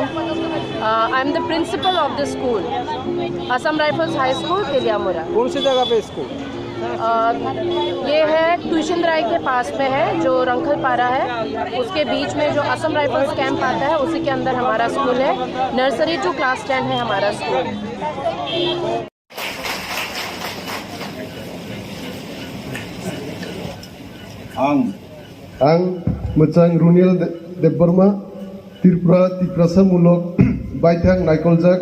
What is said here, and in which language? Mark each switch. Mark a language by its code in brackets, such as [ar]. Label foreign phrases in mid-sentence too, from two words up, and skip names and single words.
[en] I am the principal of the school, Assam Rifles High School Tiliyamura. [hi] कौन सी जगह पे स्कूल? ये है ट्यूशन राय के पास में है जो रंखल पारा है, उसके बीच में जो असम राइफल्स कैंप आता है उसी के अंदर हमारा स्कूल है। [en] nursery to class 10 [hi] है हमारा स्कूल। [trp] आं मोजां रुनिल देबबर्मा त्रिपुरा तिप्रासामुलक बायथां नायकलजाक